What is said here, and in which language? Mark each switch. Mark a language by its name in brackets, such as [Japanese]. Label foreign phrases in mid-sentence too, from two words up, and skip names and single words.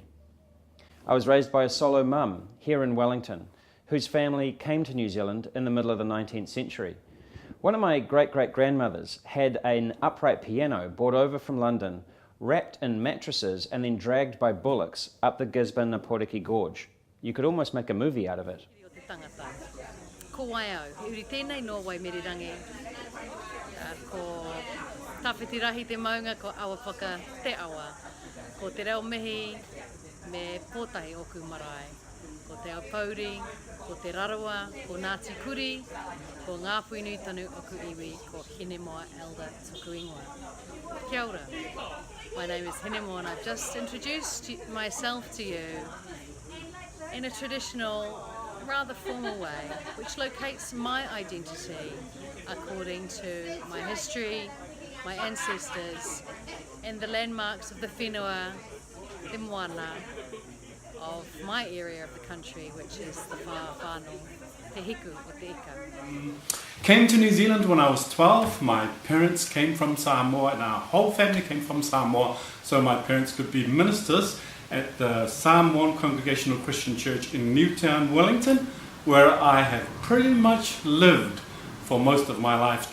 [English] I was raised by a solo mum here in Wellington, whose family came to New Zealand in the middle of the 19th century. One of my great-great-grandmothers had an upright piano brought over from London, wrapped in mattresses and then dragged by bullocks up the Gisborne-Naporiki Gorge. You could almost make a movie out of it. [Māori] Ko waia au, uri tēnei no wai merirangi. Ko tawhitirahi te maunga ko awa whaka te awa. Ko te reo mihi me pōtahi oku marae. Ko te ao pauri, ko te rarawa, ko Ngāti Kuri, ko ngā puinu tonu oku iwi, ko Hinemoa Elder Tuku Ingoa. Kia ora. [English] My name is Hinemoa, and I've just introduced myself to you in a traditional, rather formal way, which locates my identity according to my history, my ancestors, and the landmarks of the whenua, the moana, of my area of the country, which is the whānau, [Māori] te hiku o te ika. [English] Came to New Zealand when I was 12. My parents came from Samoa and our whole family came from Samoa, so my parents could be ministers at the Samoan Congregational Christian Church in Newtown, Wellington, where I have pretty much lived for most of my life.